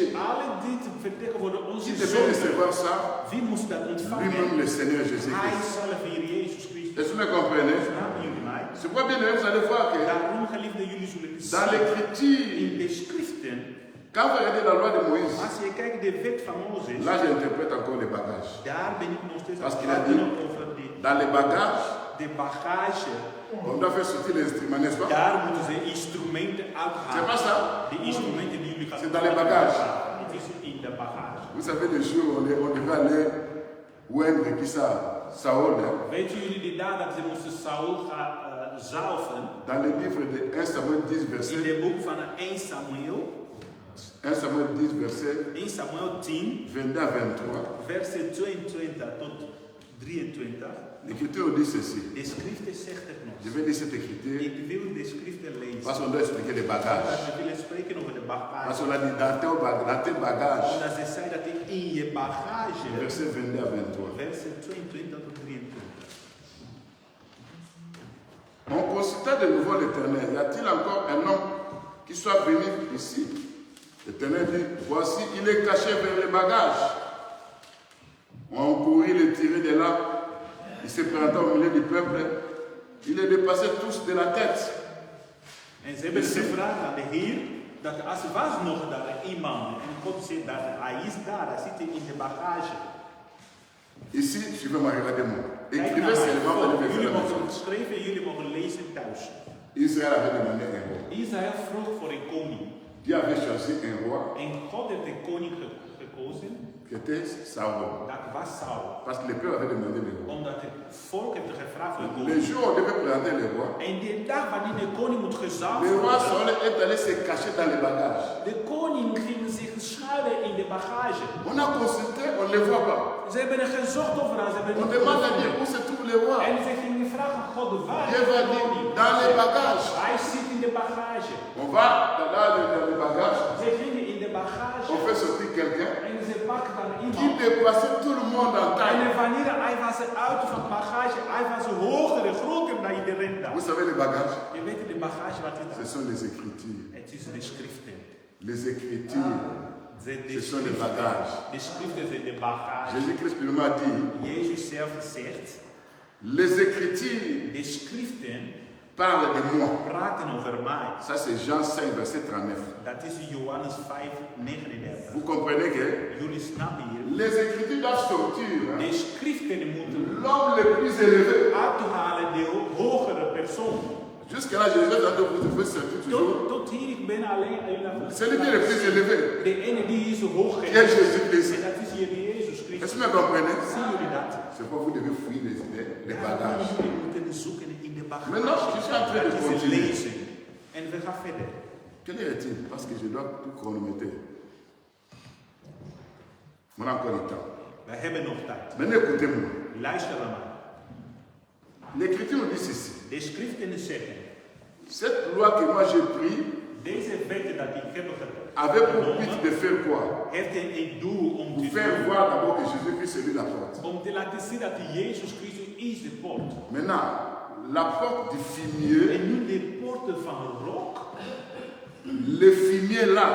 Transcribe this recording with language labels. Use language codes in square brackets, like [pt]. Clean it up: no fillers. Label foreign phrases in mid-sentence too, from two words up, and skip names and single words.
[nl] Alle dit vertegenwoordigen onze [fr] Qui devait [nl] zonden. [fr] recevoir ça? [nl] Wie moest dat ontvangen? [fr] Lui-même, le Seigneur [nl] Hij [fr] Jésus-Christ. [nl] zelf hier, Jezus Christus. [fr] Est-ce que vous comprenez? [nl] Snappen jullie mij? [fr] C'est pourquoi bien aimé, vous allez voir que [nl] Daarom, geliefde, jullie zullen [fr] dans [nl] zien [fr] l'écriture, [nl] in de schriften, [fr] Quand vous regardez la loi de Moïse, [nl] Als je kijkt de wet van Mozes, [fr] là j'interprète encore les bagages. [nl] daar ben ik nog steeds aan [fr] Parce [nl] het [fr] qu'il a dit, [nl] praten over [fr] dans les bagages, [nl] de bagage. [fr] on doit faire sortir les instruments, n'est-ce pas? [nl] Daar moeten ze instrumenten [fr] C'est [nl] uithalen. [fr] pas ça? [nl] De instrumenten die jullie gaan [fr] C'est dans les bagages. [nl] Het is in de bagage. [fr] Vous savez, les jours où on devait aller oindre qui ça? Saoul, hein? [nl] Weten jullie die daar dat ze moesten Saul gaan zalven? [fr] Dans le livre de 1 Samuel 10, [nl] In [fr] verset [nl] het boek van 1 Samuel, 1 Samuel 10, [fr] verset 1 Samuel 10, 22 à 23, [nl] verset 22 tot 23. [fr] l'Écriture dit ceci. [nl] De schriften zegt het nog. [fr] Je vais lire cette écriture [nl] Ik wil de schriften lezen. [fr] parce qu'on doit expliquer les bagages. [nl] We willen spreken over de [fr] Parce [nl] bagage. [fr] qu'on a dit dans tes bagages, [nl] Omdat ze zei dat in je bagage, [fr] verset 22 à 23. [nl] verset 22 tot 23. [fr] On consulta de nouveau l'Éternel. Y a-t-il encore un homme qui soit venu ici? L'Éternel dit, voici, il est caché vers les bagages. On courut le tirer de là. Il se présenta au milieu du peuple. Il les dépassait tous de la tête. [nl] En ze hebben gevraagd aan de Heer dat als was nog daar iemand en God zegt dat hij is daar, hij zit in de bagage. [fr] Ici, suivez-moi, regardez-moi. [nl] Kijk naar [fr] Écrivez [nl] mij. [fr] seulement dans le verset [nl] Jullie [fr] de la [nl] mogen [fr] maison. [nl] het schrijven en jullie mogen lezen thuis. [fr] Israël avait demandé un roi. [nl] Israël vroeg voor een koning. [fr] Dieu avait choisi un roi [nl] En God heeft de koning gekozen, [fr] qui était Saul. [nl] dat was Saul. [fr] Parce que le peuple avait demandé le roi. [nl] Omdat het volk heeft gevraagd voor een [fr] Le [nl] koning. [fr] jour où on devait présenter le roi, [nl] En die dag wanneer de koning moet gezalfd [fr] le roi Saul [nl] worden, [fr] est allé se cacher dans les bagages. [nl] de koning ging zich schuilen in de bagage. [fr] On a consulté, on ne les voit pas. [nl] Ze hebben er gezocht overal, ze hebben [fr] On [nl] niet [fr] demande à Dieu [nl] gevonden. [fr] où se trouve le roi. [nl] En ze gingen vragen aan God, waar [fr] Dieu [nl] is [fr] va [nl] de [fr] dire, [nl] koning? [fr] dans les bagages. [nl] Hij zit in de bagage. [fr] On va dans les bagages, [nl] Ze gingen in de bagage [fr] on fait sortir quelqu'un [nl] en ze pakten dan [fr] qui [nl] iemand. [fr] dépassait tout le monde en [nl] En [fr] taille. [nl] wanneer hij was uit van het bagage, hij was hoger en groter dan iedereen daar. [fr] Vous savez les bagages? [nl] Je weet de bagage wat is [fr] Ce [nl] dat? [fr] sont les écritures. [nl] Het is de schriften. [fr] Les écritures, ce sont les bagages. [nl] De schriften zijn de bagage. [fr] Jésus-Christ lui-même a dit, [nl] Jezus zelf zegt, [fr] les écritures [nl] de schriften [fr] parlent de moi. [nl] praten over mij. [fr] Ça c'est Jean 5, verset 39. [nl] Dat is Johannes 5, 39. [fr] Vous comprenez que [nl] Jullie snappen hier. [fr] les écritures doivent sortir. Hein? [nl] De schriften moeten [fr] L'homme le plus élevé. [nl] uithalen de hogere persoon. [fr] Jusqu'à là, Jésus a dit, vous devez sortir toujours. [nl] Tot hier, ik ben alleen. [fr] C'est lui qui est le plus élevé. [nl] De ene die is hoog [fr] Qui est Jésus-Christ. [nl] en dat is hier Jezus [fr] Est-ce [nl] Christus. [fr] que vous comprenez? [nl] Zien jullie dat? [fr] C'est pourquoi vous devez fouiller les [nl] Ja, [fr] bagages. [nl] jullie moeten zoeken in de bagage. [fr] Maintenant, je suis en train de [nl] Dat is het [fr] continuer. [nl] lezen. En we gaan verder. [fr] Quelle heure est-il? Parce que je dois tout chronométrer. On a encore du temps. [nl] We hebben nog tijd. [fr] Maintenant, écoutez-moi. [nl] Luister naar mij. [fr] L'Écriture nous dit ceci. [nl] De schriften zeggen, [fr] Cette loi que moi j'ai prise [nl] deze wetten dat ik heb [fr] avait pour [nl] genomen, [fr] but de faire quoi? [nl] heeft een doel om [fr] Pour [nl] te [fr] faire [nl] doen. [fr] voir d'abord que Jésus-Christ est lui la porte. [nl] Om te laten zien dat Jezus Christus is de poort. [fr] Maintenant, la porte du fumier, En nu de poorten van rook, le fumier là,